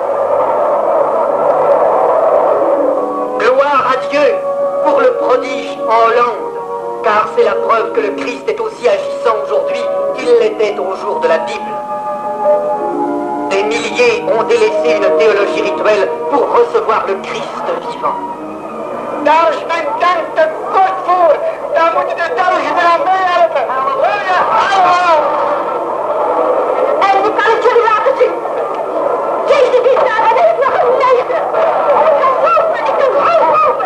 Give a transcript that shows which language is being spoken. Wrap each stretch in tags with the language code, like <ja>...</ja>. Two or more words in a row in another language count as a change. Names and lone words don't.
<fr>Gloire à Dieu pour le prodige en Hollande, car c'est la preuve que le Christ est aussi agissant aujourd'hui qu'il l'était au jour de la Bible. Des milliers ont délaissé une théologie rituelle pour recevoir le Christ vivant.</fr> <nl>Daar is mijn dank te kort voor. Daar moet je de Belgen eraan meehelpen. Halleluja! Hallo! En ik kan het jullie laten zien. Jezus is daar en er is nog een leven. Ik kan lopen, ik kan lopen.</nl>